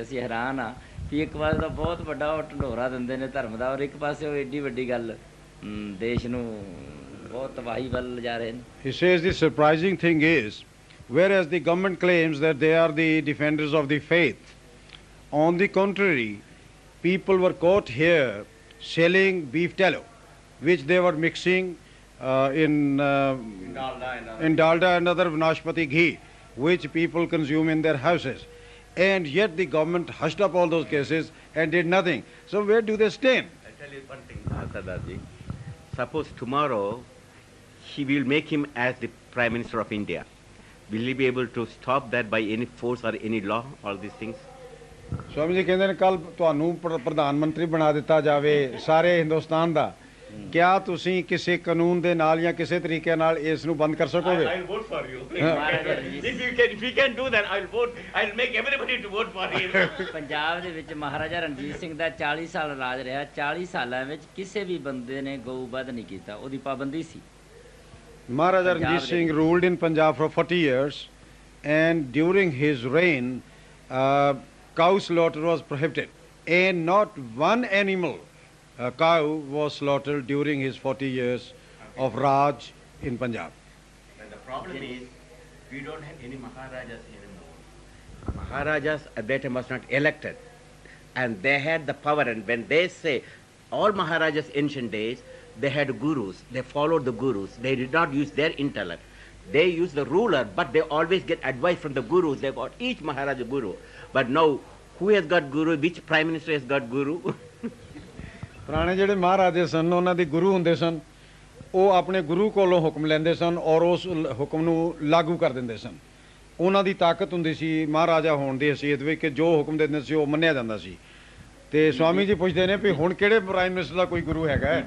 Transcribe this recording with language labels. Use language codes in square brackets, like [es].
[pa] ਅਸੀਂ ਹੈਰਾਨ ਹਾਂ ਵੀ ਇੱਕ ਪਾਸੇ ਤਾਂ ਬਹੁਤ ਵੱਡਾ ਉਹ ਢੰਡੋਰਾ ਦਿੰਦੇ ਨੇ ਧਰਮ ਦਾ ਔਰ ਇੱਕ ਪਾਸੇ ਉਹ ਏਡੀ ਵੱਡੀ ਗੱਲ ਦੇਸ਼ ਨੂੰ ਬਹੁਤ ਤਬਾਹੀ ਵੱਲ ਲਿਜਾ ਰਹੇ ਨੇ। [en] He says the surprising thing is, whereas the government claims that they are the defenders of the faith, on the contrary, people were caught here selling beef tallow, which they were mixing in dalda and other Nashpati ghee, which people consume in their houses. And yet the government hushed up all those cases and did nothing. So where do they stand? I tell you one thing, Sardarji. Suppose tomorrow he will make him as the Prime Minister of India. Will he be able to stop that by any force or any law, all these things? [hi] Swami ji कहते हैं कल [pa] ਤੁਹਾਨੂੰ ਪ੍ਰਧਾਨ ਮੰਤਰੀ ਬਣਾ ਦਿੱਤਾ ਜਾਵੇ ਸਾਰੇ ਹਿੰਦੁਸਤਾਨ ਦਾ, ਕਿਆ ਤੁਸੀਂ ਕਿਸੇ ਕਾਨੂੰਨ ਦੇ ਨਾਲ ਜਾਂ ਕਿਸੇ ਤਰੀਕੇ ਨਾਲ ਇਸ ਨੂੰ ਬੰਦ ਕਰ ਸਕੋਗੇ? [en] I'll vote for you. If you can do that, I'll vote. I'll make everybody to vote for him. [pa] Punjab ਦੇ ਵਿੱਚ ਮਹਾਰਾਜਾ ਰਣਜੀਤ ਸਿੰਘ ਦਾ 40 ਸਾਲ ਰਾਜ ਰਿਹਾ। 40 ਸਾਲਾਂ ਵਿੱਚ ਕਿਸੇ ਵੀ ਬੰਦੇ ਨੇ ਗਊ ਵਧ ਨਹੀਂ ਕੀਤਾ, ਉਹਦੀ ਪਾਬੰਦੀ ਸੀ। [en] Maharaja Ranjit Singh ruled in Punjab for 40 years, and during his reign, cow slaughter was prohibited, and not one animal, cow, was slaughtered during his 40 years of Raj in Punjab. And the problem is, we don't have any Maharajas here in the world. Maharajas at that time was not elected, and they had the power. And when they say, all Maharajas ancient days, they had gurus. They followed the gurus. They did not use their intellect. They used the ruler, but they always get advice from the gurus. They got each Maharaja guru. But now, who has got guru? Which Prime Minister has got guru? [pa] ਪੁਰਾਣੇ ਜਿਹੜੇ ਮਹਾਰਾਜੇ ਸਨ ਉਹਨਾਂ ਦੇ ਗੁਰੂ ਹੁੰਦੇ ਸਨ, ਉਹ ਆਪਣੇ ਗੁਰੂ ਕੋਲੋਂ ਹੁਕਮ ਲੈਂਦੇ ਸਨ ਔਰ ਉਸ ਹੁਕਮ ਨੂੰ ਲਾਗੂ ਕਰ ਦਿੰਦੇ ਸਨ। ਉਹਨਾਂ ਦੀ ਤਾਕਤ ਹੁੰਦੀ ਸੀ ਮਹਾਰਾਜਾ ਹੋਣ ਦੀ ਹਸੀਅਤ ਵਿੱਚ ਕਿ ਜੋ ਹੁਕਮ ਦਿੰਦੇ ਸੀ ਉਹ ਮੰਨਿਆ ਜਾਂਦਾ ਸੀ। ਤੇ ਸਵਾਮੀ ਜੀ ਪੁੱਛਦੇ ਨੇ ਵੀ ਹੁਣ ਕਿਹੜੇ ਪ੍ਰਾਈਮ ਮਿਨਿਸਟਰ ਦਾ ਕੋਈ ਗੁਰੂ ਹੈਗਾ ਹੈ?